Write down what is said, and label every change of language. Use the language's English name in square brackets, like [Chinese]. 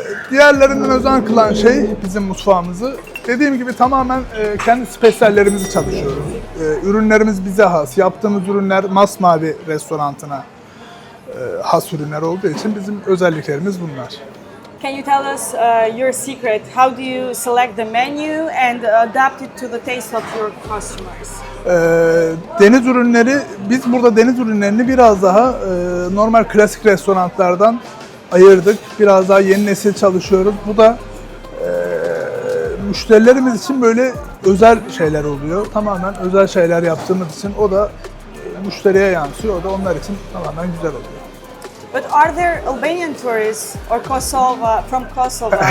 [Turkish] Diğerlerinden özel kılan şey bizim mutfağımızı. Dediğim gibi tamamen kendi spesiyallerimizi çalışıyoruz. Ürünlerimiz bize has. Yaptığımız ürünler Masmavi restorantına has ürünler olduğu için bizim özelliklerimiz bunlar. [English] Can you tell us your secret? How do you select the menu and adapt it to the taste of your customers? [Turkish] Deniz ürünleri, biz burada deniz ürünlerini biraz daha normal klasik restoranlardan ayırdık. Biraz daha yeni nesil çalışıyoruz. Bu da müşterilerimiz için böyle özel şeyler oluyor. Tamamen özel şeyler yaptığımız için o da müşteriye yansıyor. O da onlar için tamamen güzel oluyor. [English] But are there Albanian tourists or from Kosovo?